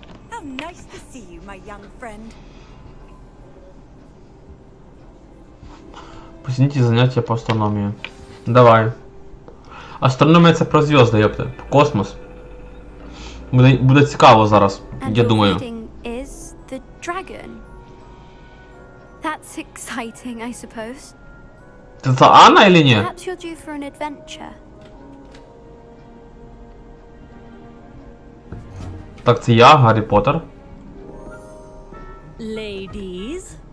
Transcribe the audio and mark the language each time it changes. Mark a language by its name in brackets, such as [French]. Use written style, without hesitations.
[English] How nice to see you, my young friend. [Ukrainian] Посидіть заняття по астрономії. Давай. Астрономія це про зв'язки, ёпта. Космос. Буде цікаво зараз, я думаю. [English] Is the dragon. That's exciting, I suppose. [Ukrainian] Це Анна или ні? [English] Perhaps you're due for an adventure. [Ukrainian] Так, це я, Гаррі Поттер. [English] Ladies,